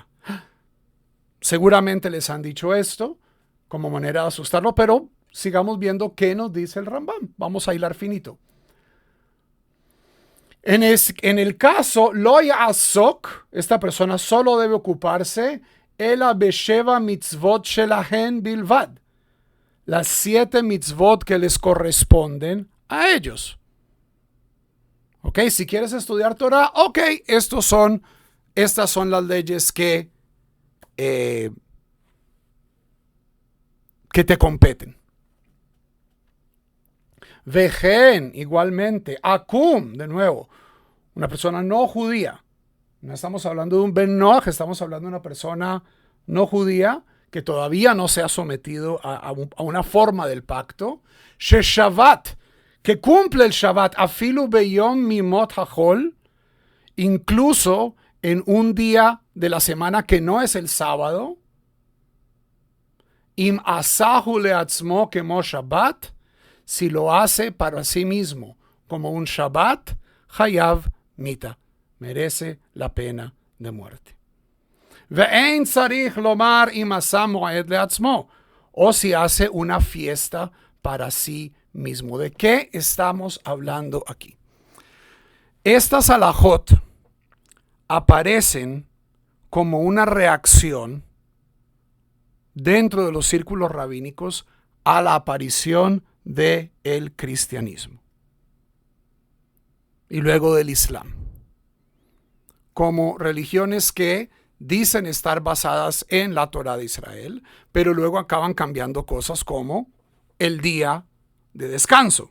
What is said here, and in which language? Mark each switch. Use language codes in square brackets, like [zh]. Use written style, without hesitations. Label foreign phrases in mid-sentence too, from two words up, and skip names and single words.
[es] Seguramente les han dicho esto como manera de asustarlo, pero sigamos viendo qué nos dice el Rambam. Vamos a hilar finito. En el caso, [he] לא יעסוק, [es] esta persona solo debe ocuparse [he] אלא בשבע מצוות שלהן בלבד, [es] las 7 mitzvot que les corresponden a ellos. Ok, si quieres estudiar Torah, ok, estas son las leyes que te competen. Vejen, igualmente, akum, de nuevo, una persona no judía. No estamos hablando de un [he] בן נח, [es] estamos hablando de una persona no judía que todavía no se ha sometido a una forma del pacto. [he] ששבת, [es] que cumple el Shabbat, [he] אפילו ביום מימות החול, [es] incluso en un día de la semana que no es el sábado. [he] אם עשהו לעצמו כמו שבת, [es] si lo hace para sí mismo como un Shabbat, [he] חייב מיתה, [es] merece la pena de muerte. [he] ואין צריך לומר אם עשה מועד לעצמו, [es] o si hace una fiesta para sí mismo. ¿De qué estamos hablando aquí? Estas halajot aparecen como una reacción dentro de los círculos rabínicos a la aparición del cristianismo y luego del Islam, como religiones que dicen estar basadas en la Torah de Israel, pero luego acaban cambiando cosas como el día de descanso.